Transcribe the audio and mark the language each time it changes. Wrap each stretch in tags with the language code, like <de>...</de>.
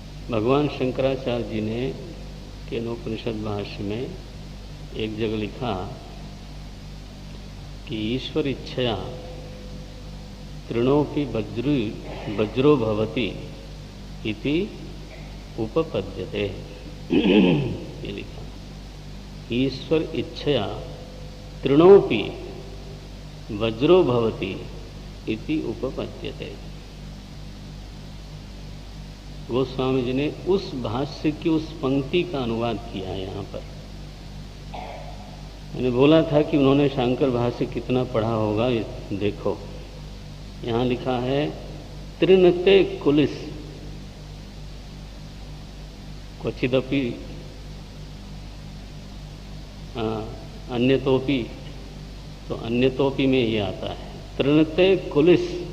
<hi>भगवान शंकराचार्य जी ने केनोपनिषद भाष्य में एक जगह लिखा कि</hi> <sa>ईश्वर इच्छया तृणोपि वज्रो भवति इति उपपद्यते।</sa> <hi>ये लिखा</hi> <sa>ईश्वर इच्छया तृणोपि वज्रो भवति इति उपपद्यते।</sa> <hi>गोस्वामी जी ने उस भाष्य की उस पंक्ति का अनुवाद किया है यहाँ पर। मैंने बोला था कि उन्होंने शंकर भाष्य कितना पढ़ा होगा, देखो यहाँ लिखा है त्रिनते कुलिस क्वचिदपि अन्यतोपि, तो अन्यतोपि में ये आता है त्रिनते कुलिस।</hi>